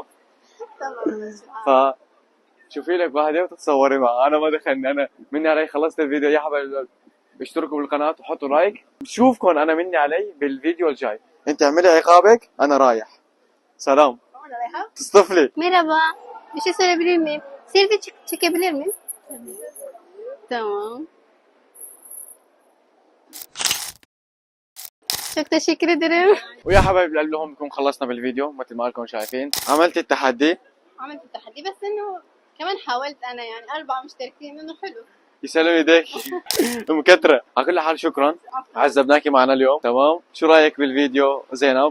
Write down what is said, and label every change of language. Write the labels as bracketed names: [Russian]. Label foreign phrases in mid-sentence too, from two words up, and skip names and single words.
[Arabic] تمام. ف شوفي لك واحدة وتتصوري معها، أنا ما دخلني، أنا مني علي خلصت الفيديو يا حبايبي. اشتركوا بالقناة وحطوا لايك. بشوفكم أنا مني علي بالفيديو الجاي. أنت اعملي عقابك أنا رايح. سلام. تصطفلي. [Turkish] Merhaba. Bir şey söyleyebilir miyim? Selfie çekebilir miyim? Tamam. Çok teşekkür ederim. [Arabic] ويا حبايب القلب لهم بكون خلصنا بالفيديو مثل ما لكم شايفين. عملت التحدي. عملت التحدي بس انه كمان حاولت انا يعني 4 مشتركين انه حلو. يسلم ايديك. مكترة. على كل حال شكرا. عفوا. عذبناكي معنا اليوم. تمام. شو رايك بالفيديو زينب؟